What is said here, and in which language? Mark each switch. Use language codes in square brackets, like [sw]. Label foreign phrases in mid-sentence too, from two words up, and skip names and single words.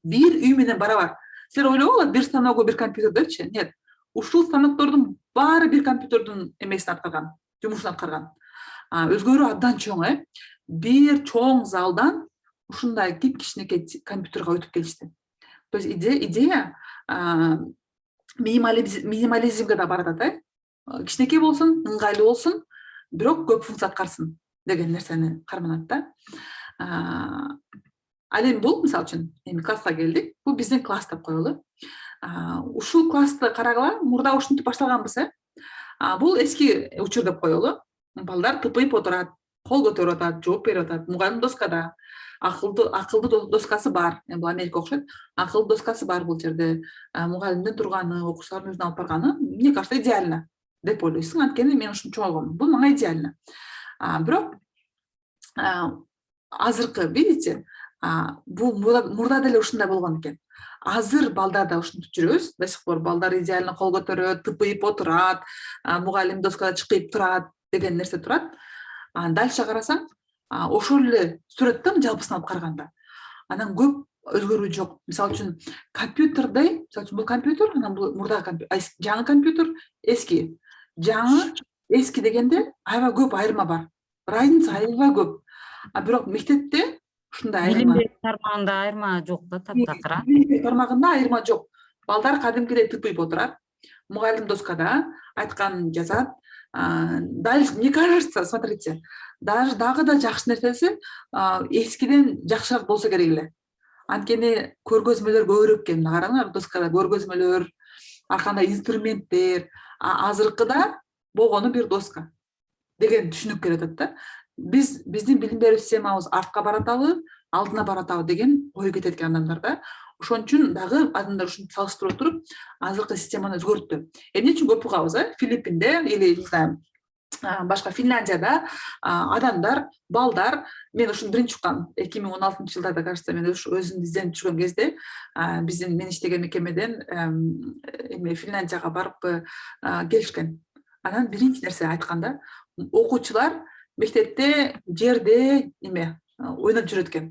[ky] Бир үй менен барабар. Силер ойлогула, бир станогу бир компьютер депчи? [ru] Нет. [ky] Ушул станоктордун баары бир компьютердин эмесин аткарган, жумушун аткарган. Өзгөрүү абдан чоң, бир чоң залдан ушундай кичинекей компьютерге өтүп келишти. [ru] То есть [ky] идея минимализмге да барат, кичинекей болсун, ыңгайлуу болсун, бирок көп функция аткарсын деген нерсени карманат да. Ал эми бул мисалы үчүн эми класска келдик. Бул биздин класс деп коелу. Ушул классты карагыла, мурда ушинтип башталганбыз, Бул эски учур деп коелу. Балдар тыпыйып отурат, кол көтөрүп атат, жооп берип атат. Мугалим доскада акылдуу доскасы бар. Бул Америка окшойт. Акылдуу доскасы бар бул жерде. Мугалимдин турганы, окуучулардын өзүнө алып барганы, [ru] мне кажется, идеально [ky] деп ойлойсуң. Анткени мен ушуну чоңойгом. Бул мага идеально. Бирок азыркы, видите, бул мурда деле ушундай болгон экен. Азыр балдарда ушинтип жүрөбүз. [ru] До сих пор [ky] балдар идеально кол көтөрөт, тыпыйып отурат, мугалим доскада чыкып турат деген нерсе турат. Дальше карасаң, ошол эле сүрөттөн жалпысын алып караганда анан көп өзгөрүү жок. Мисалы үчүн компьютердей, мисалы үчүн бул компьютер, анан бул мурдагы жаңы компьютер, эски. Жаңы, эски дегенде аябай көп айырма бар. Разница аябай көп. Бирок мектепте ушундай Билим айырма. берүү тармагында айырма жок да таптакыра. Билим берүү тармагында айырма жок. Балдар кадимкидей тыпыйып отурат. Мугалим доскада айтканын жазат. [ru] Дальше, мне кажется, смотрите, даже [ky] дагы да жакшы нерсеси эскиден жакшыраак болсо керек эле. Анткени көргөзмөлөр көбүрөөк экен. Караңар, доскада көргөзмөлөр, арканда инструменттер, азыркыда болгону бир доска деген түшүнүк келет да. Биздин билим берүү системабыз артка баратабы, алдына баратабы деген ой кетет экен адамдарда. Ошон үчүн дагы адамдар ушуну салыштырып отуруп, азыркы системаны өзгөрттү. Эмне үчүн көп угабыз, Филиппинде [ru] или, не знаю, [ky] башка Финляндияда адамдар, балдар, мен ушуну биринчи уккан 2016-жылдарда, кажется, мен өзүмдү изденип жүргөн кезде мен иштеген мекемеден Финляндияга барып келишкен. Анан биринчи нерсе айтканда, окуучулар мектепте жерде ойноп жүрөт экен.